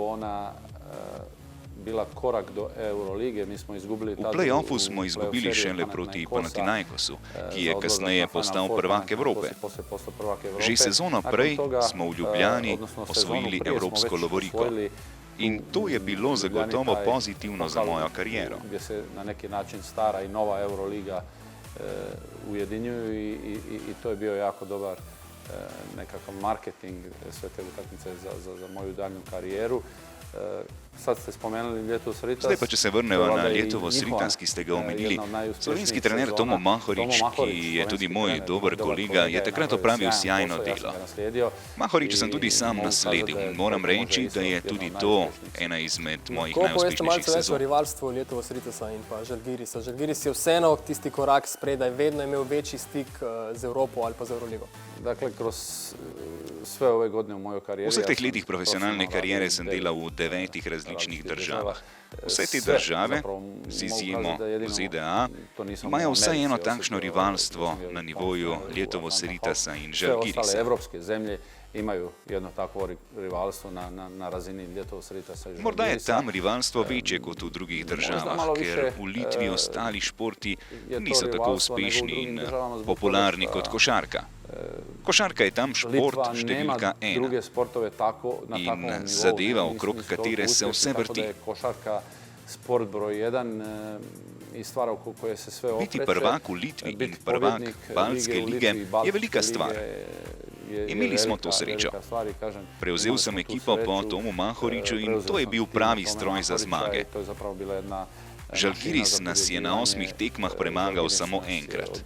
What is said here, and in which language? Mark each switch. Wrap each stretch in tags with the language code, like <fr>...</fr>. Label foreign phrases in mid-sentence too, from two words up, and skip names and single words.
<hr>Bila korak do Eurolige, mi smo izgubili</hr> <sl>v play-offu smo izgubili šele proti Panathinaikosu, ki je kasneje postal prvak Evrope. Že sezono prej smo v Ljubljani osvojili evropsko lovoriko. In to je bilo zagotovo pozitivno za mojo kariero.</sl> <hr>Gdje se na neki način stara i nova Euroliga ujedinjuju i to je bio jako dobar nekakav marketing sve te utakmice za moju daljnju karijeru. Sad ste spomenuli Ljetos Ritas.</hr> <sl>Zdaj pa, če se vrnemo na Ljetos Ritas, ki ste ga omenili. Slovenski trener Tomo Mahorič, ki je tudi moj dober kolega, je takrat opravil sjajno delo. Mahoriča sem tudi sam nasledil in moram reči, da je tudi to ena izmed mojih najuspešnejših sezon. Povejte malce več o rivalstvu Ljetos Ritasa in pa Žalgirisa. Žalgiris je vseeno tisti korak spredaj, vedno imel večji stik z Evropo ali pa z Euroligo.</sl> <hr>Dakle, kroz sve ove godine u mojoj karijeri...</hr> <sl>V vseh teh letih profesionalne karijere sem delal v 9 različnih državah. Vse te države, z izjemo ZDA, imajo vsaj eno takšno rivalstvo na nivoju Ljetos Ritasa in Žalgirisa.</sl> <hr>Sve ostale evropske zemlje imaju jedno takvo rivalstvo na razini Ljetos Ritasa i Žalgirisa.</hr> <sl>Morda je tam rivalstvo večje kot v drugih državah, ker v Litvi ostali športi niso tako uspešni in popularni kot košarka. Košarka je tam šport številka 1 in zadeva, okrog katere se vse vrti.</sl> <hr>Košarka sport broj 1 i stvar oko koje se sve okreće.</hr> <sl>Biti prvak v Litvi in prvak Baltske lige je velika stvar. Imeli smo to srečo. Prevzel sem ekipo po Tomu Mahoriču in to je bil pravi stroj za zmage. Žalgiris nas je na 8 tekmah premagal samo enkrat.</sl>